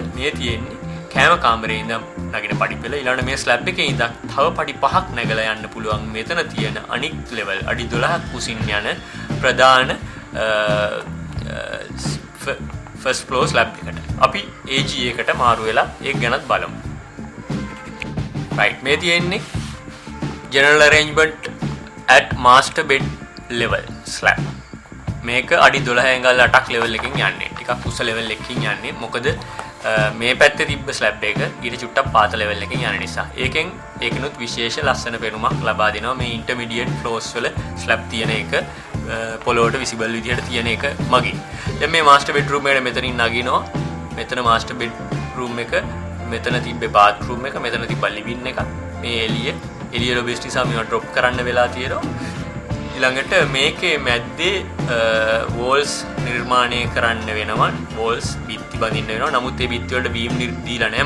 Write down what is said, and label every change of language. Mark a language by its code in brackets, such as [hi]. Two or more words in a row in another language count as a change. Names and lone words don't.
[si] මේ තියෙන්නේ කෑම කාමරේ ඉඳන් නගින පඩිපෙළ. ඊළඟට මේ ස්ලැබ් එකේ ඉඳන් තව පඩි 5ක් නැගලා යන්න පුළුවන්. මෙතන තියෙන අනික් ලෙවල් අඩි 12ක් කුසින් යන ප්‍රධාන [en] first floor slab [si] එකට. අපි AG එකට මාරු වෙලා ඒක ගැනත් බලමු. right මේ තියෙන්නේ [en] general arrangement at master bed level slab. [si] මේක අඩි 12 අඟල් 8ක් level එකකින් යන්නේ. ටිකක් උස level එකකින් යන්නේ. මොකද මේ පැත්තේ තිබ්බ slab එක ඊට චුට්ටක් පාත level එකකින් යන නිසා. ඒකෙනුත් විශේෂ ලස්සන පෙනුමක් ලබා දෙනවා මේ [en] intermediate floors [si] වල slab තියෙන එක පොළොවට visible විදිහට තියෙන එක මගින්. දැන් මේ [en] master bedroom [si] එකට මෙතනින් නගිනවා. මෙතන [en] master bedroom [si] එක, මෙතන තිබ්බේ bathroom එක, මෙතන තිබ්බ living එක. මේ එළිය ලොබිස් නිසා මේවා drop කරන්න වෙලා තියෙනවා. ඊළඟට මේකේ මැද්දේ walls නිර්මාණය කරන්න වෙනවා. walls බිත්ති බඳින්න වෙනවා. නමුත් මේ බිත්ති වලට beam දීලා නැහැ.